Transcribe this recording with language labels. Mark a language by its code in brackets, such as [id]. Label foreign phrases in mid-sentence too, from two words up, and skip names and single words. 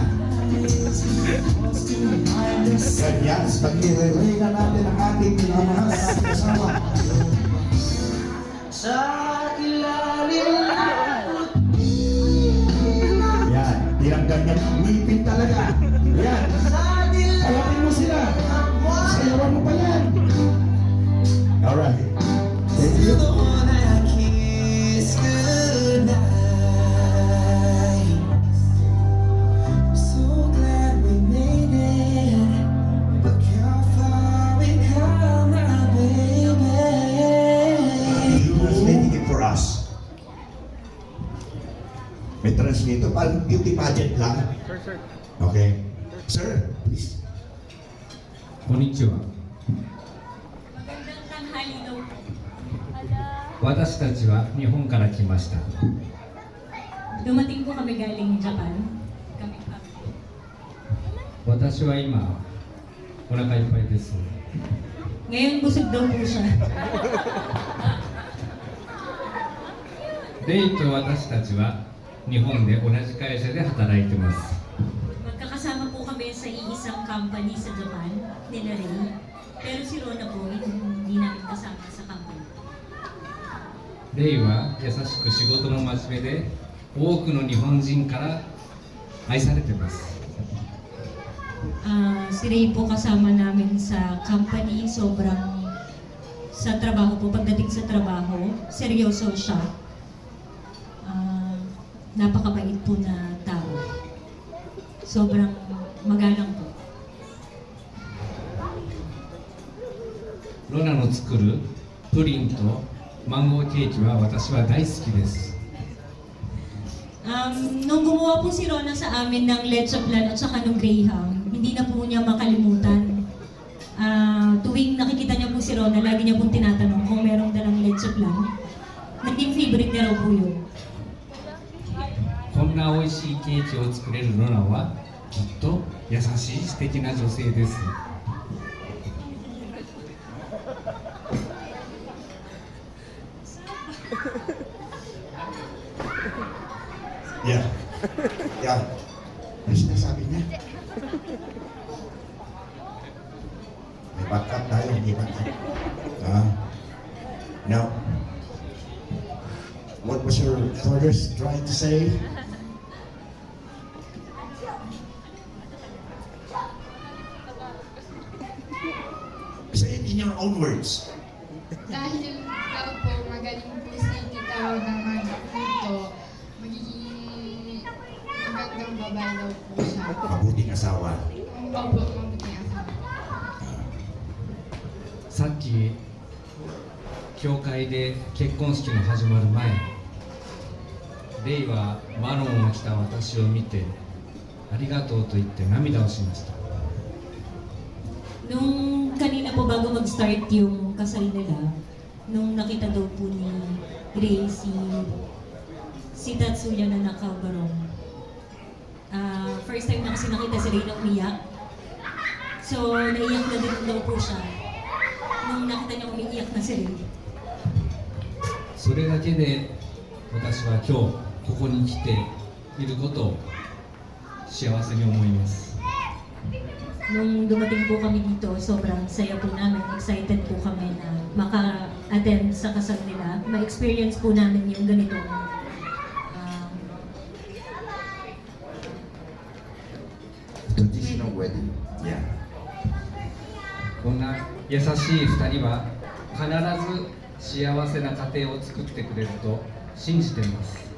[tl] Ganyan, pag nire-reyna natin ang ating minamahal na ating kasama. Sa ilalim Yan, tinanggal niya ang ngipin talaga. Yan, tawagin mo sila. Sayawan mo pa yan. [en] Alright. Thank you. I kiss goodnight. I'm so glad we made it. Look how far we come, my baby. You translating it for us. [tl] May translator, parang [en] beauty pageant [tl] lang. [en] Sir. Okay. Sir, please. [ja] こんにちは。 [tl] Magandang tanghali daw po. [ja] 私たちは日本から来ました。 [tl] Dumating po kami galing Japan. Kami family. [ja] 私は今お腹いっぱいです。 [tl] Ngayon busog daw po siya. [ja] レイと私たちは日本で同じ会社で働いてます。 [tl] Magkakasama po kami sa iisang company sa Japan, nila Ray. Pero si Rona po, hindi namin kasama sa company. [ja] レイは優しく仕事の真面目で多くの日本人から愛されてます。 [tl] Si Ray po kasama namin sa company, sobrang sa trabaho po, pagdating sa trabaho, seryoso siya. Napakabait po na tao. Sobrang magalang po. [ja] ロナの作るプリンとマンゴーケーキは私は大好きです。 [tl] Nung gumawa po si Rona sa amin ng leche flan at saka ng graham, hindi na po niya makalimutan. Tuwing nakikita niya po si Rona, lagi niya pong tinatanong kung merong dalang leche flan. Naging favorite niya raw po yun. [ja] こんな美味しいケーキを作れるロナはきっと優しい素敵な女性です。 [en] Yeah. Yeah. [tl] Ano sinasabi niya? May backup tayo, may backup. [en] Now, what was your father's trying to say? Say it in your own words. [tl] Dahil daw po magaling po si Tita Rona magluto, magiging magandang babae daw po siya. Mabuting asawa. Opo, mabuting asawa. [ja] さっき教会で結婚式の始まる前、レイはマロンを着た私を見てありがとうと言って涙をしました。 [tl] Nung kanina po bago mag-start yung kasal nila, nung nakita daw po ni Ray si Tatsuya na nakabarong. [en] First time [tl] na kasi nakita si Ray na umiyak. So, naiyak na din daw po siya nung nakita niya umiiyak na si Ray. [ja] それだけで私は今日ここに来ていることを幸せに思います。 [tl] Nung dumating po kami dito, sobrang saya po namin. Excited po kami na maka-attend sa kasal nila. Ma-experience po namin yung ganitong [en] Traditional wedding. Yeah. [ja] こんな優しい2人は必ず幸せな家庭を作ってくれると信じています。